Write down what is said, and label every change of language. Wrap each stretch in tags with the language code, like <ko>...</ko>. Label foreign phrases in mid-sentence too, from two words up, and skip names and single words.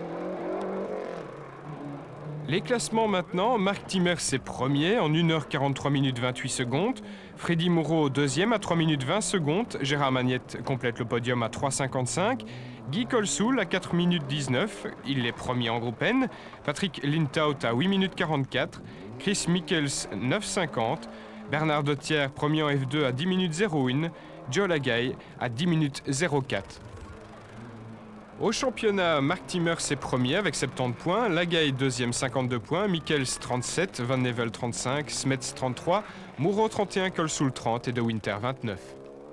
<fr>Les classements maintenant, Mark Timmers est premier en 1h43 minutes 28 secondes, Freddy Moreau deuxième à 3 minutes 20 secondes, Gérard Magnette complète le podium à 3,55, Guy Colsoul à 4 minutes 19, il est premier en groupe N, Patrick Lintout à 8 minutes 44, Chris Michels 9,50, Bernard Dotière premier en F2 à 10 minutes 01, Joe Lagay à 10 minutes 04. Au championnat, Mark Timmers est premier avec 70 points, Lagay deuxième 52 points, Michels 37, Van Nevel 35, Smets 33, Moreau 31, Colsoul 30 et De Winter 29.</fr>